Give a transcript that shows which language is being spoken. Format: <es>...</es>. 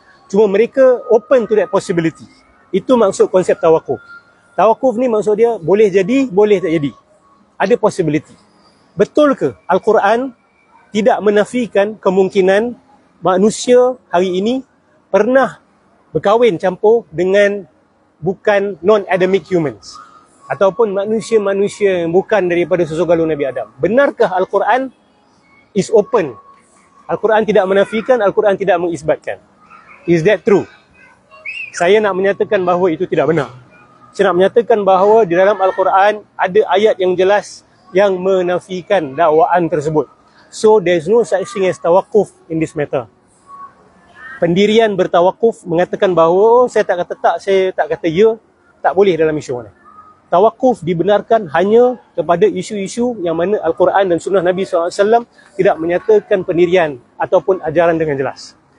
<ms>Cuma mereka</ms> <en>open to that possibility.</en> <ms>Itu maksud konsep tawakuf. Tawakuf ni maksud dia boleh jadi, boleh tak jadi. Ada possibility. Betul ke Al-Quran tidak menafikan kemungkinan manusia hari ini pernah berkahwin campur dengan bukan</ms> <en>non-Adamic humans</en> <ms>ataupun manusia-manusia yang bukan daripada susur galur Nabi Adam? Benarkah Al-Quran</ms> <en>is open?</en> <ms>Al-Quran tidak menafikan, Al-Quran tidak mengisbatkan.</ms> <en>Is that true?</en> <ms>Saya nak menyatakan bahawa itu tidak benar. Saya nak menyatakan bahawa di dalam Al-Quran ada ayat yang jelas yang menafikan dakwaan tersebut.</ms> <en>So there's no such thing as tawakuf in this matter.</en> <ms>Pendirian bertawakuf mengatakan bahawa saya tak kata tak, saya tak kata ya, tak boleh dalam isu ni. Tawakuf dibenarkan hanya kepada isu-isu yang mana Al-Quran dan Sunnah Nabi SAW tidak menyatakan pendirian ataupun ajaran dengan jelas.</ms>